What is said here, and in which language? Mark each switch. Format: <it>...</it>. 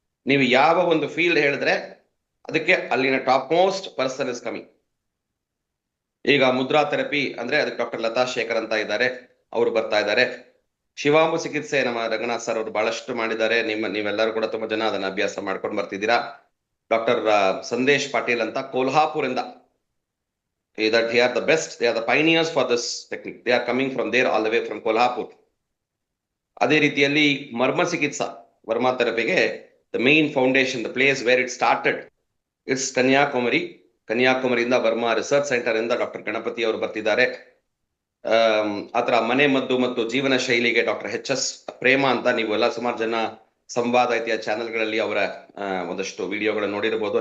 <kn>ನೀವು ಯಾವ ಒಂದು ಫೀಲ್ಡ್ ಹೇಳಿದ್ರೆ ಅದಕ್ಕೆ ಅಲ್ಲಿನ</kn> <en>Top most person is coming.</en> <kn>ಈಗ ಮುದ್ರಾ ಥೆರಪಿ ಅಂದ್ರೆ ಅದಕ್ಕೆ ಡಾಕ್ಟರ್ ಲತಾ ಶೇಖರ್ ಅಂತ ಇದ್ದಾರೆ, ಅವರು ಬರ್ತಾ ಇದ್ದಾರೆ. ಶಿವಾಂಬು ಚಿಕಿತ್ಸೆ ನಮ್ಮ ರಂಗನಾಥ್ ಸರ್ ಅವರು ಬಹಳಷ್ಟು ಮಾಡಿದ್ದಾರೆ. ನೀವೆಲ್ಲರೂ ಕೂಡ ತುಂಬಾ ಜನ ಅದನ್ನ ಅಭ್ಯಾಸ ಮಾಡ್ಕೊಂಡು ಬರ್ತಿದ್ದೀರಾ. ಡಾಕ್ಟರ್ ಸಂದೇಶ್ ಪಾಟೀಲ್ ಅಂತ ಕೋಲ್ಹಾಪುರ್ ಇಂದ,</kn> <en>that they are the best, they are the pioneers for this technique, they are coming from there all the way from Kolhapur.</en> <kn>ಅದೇ ರೀತಿಯಲ್ಲಿ ಮರ್ಮ ಚಿಕಿತ್ಸಾ, Verma ಥೆರಪಿಗೆ</kn> <en>the main foundation, the place where it started, it's</en> <kn>ಕನ್ಯಾಕುಮಾರಿಯಿಂದ Verma research centre ಇಂದ doctor Ganapati ಅವರು ಬರ್ತಿದ್ದಾರೆ. ಆತರ ಮನೆ ಮದ್ದು ಮತ್ತು ಜೀವನ ಶೈಲಿಗೆ ಡಾಕ್ಟರ್ HS ಪ್ರೇಮ ಅಂತ, ನೀವು ಎಲ್ಲ ಸುಮಾರು ಜನ ಸಂವಾದ ಇತಿಹಾಸ ಚಾನೆಲ್ಗಳಲ್ಲಿ ಅವರ ಒಂದಷ್ಟು ವಿಡಿಯೋಗಳನ್ನು ನೋಡಿರ್ಬೋದು.</kn>